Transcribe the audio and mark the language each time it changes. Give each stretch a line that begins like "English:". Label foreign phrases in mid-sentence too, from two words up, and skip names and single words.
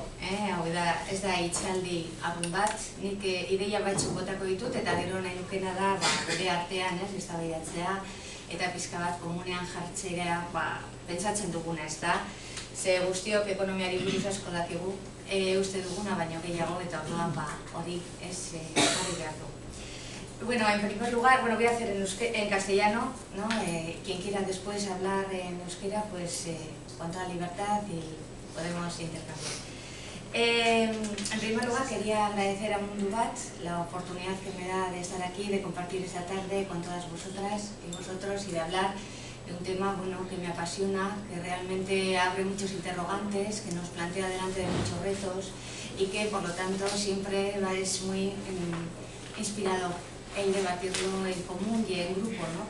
Basque: Hau da, ez da hitzaldi apun bat, nik ideia batzuk botako ditut, eta gero nahi nukena da, gure artean, eztabaidatzea, eta pixka bat komunean jartzea, pentsatzen duguna, ez da? Ze guztiok ekonomiari buruz asko dakigu, uste duguna, baino gehiago, eta orduan hori ez jarri behar du. Bueno,
Spanish: en primer lugar, voy a hacer en castellano, ¿no? Quien quiera después hablar en euskera, pues con toda libertad y podemos intercambiar. En primer lugar, quería agradecer a Mundubat la oportunidad que me da de estar aquí, de compartir esta tarde con todas vosotras y vosotros y de hablar de un tema que me apasiona, que realmente abre muchos interrogantes, que nos plantea delante de muchos retos y que, por lo tanto, siempre es muy inspirador el debatirlo en común y en grupo, ¿no?